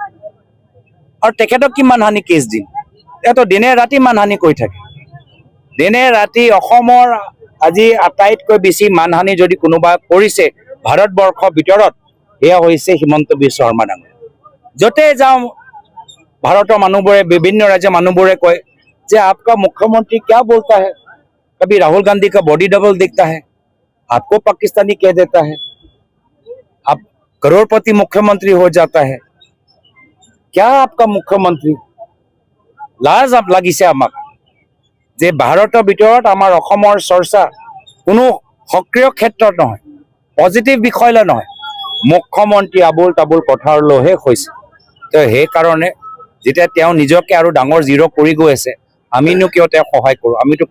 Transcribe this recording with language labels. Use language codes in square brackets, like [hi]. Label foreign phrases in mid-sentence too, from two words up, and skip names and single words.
[as] আৰু তেখেতক কি মানহানি কেছ দিম? এয়াতো দিনে ৰাতি মানহানি কৰি থাকে। দিনে ৰাতি অসমৰ আজি আটাইতকৈ বেছি মানহানি যদি কোনোবা কৰিছে ভাৰতবৰ্ষৰ ভিতৰত, এয়া হৈছে হিমন্ত বিশ্ব শৰ্মা ডাঙৰীয়া। য'তে যাওঁ ভাৰতৰ মানুহবোৰে, বিভিন্ন ৰাজ্যৰ মানুহবোৰে কয় যে [hi] आपका मुख्यमंत्री क्या बोलता है, कभी राहुल गांधी का बॉडी डबल दिखता है, आपको पाकिस्तानी कह देता है, आप करोड़पति मुख्यमंत्री हो जाता है। क्या आपका मुख्यमंत्री? [as] लाज লাগিছে আমাক যে ভাৰতৰ ভিতৰত আমাৰ অসমৰ চৰ্চা কোনো সক্ৰিয় ক্ষেত্ৰত নহয়, পজিটিভ বিষয়লৈ নহয়, মুখ্যমন্ত্ৰী আবুল তাবুল কথাৰ লৈহে হৈছে। তো সেইকাৰণে যেতিয়া তেওঁ নিজকে আৰু ডাঙৰ জিৰ' কৰি গৈ আছে, আমিনো কিয় তেওঁক সহায় কৰোঁ?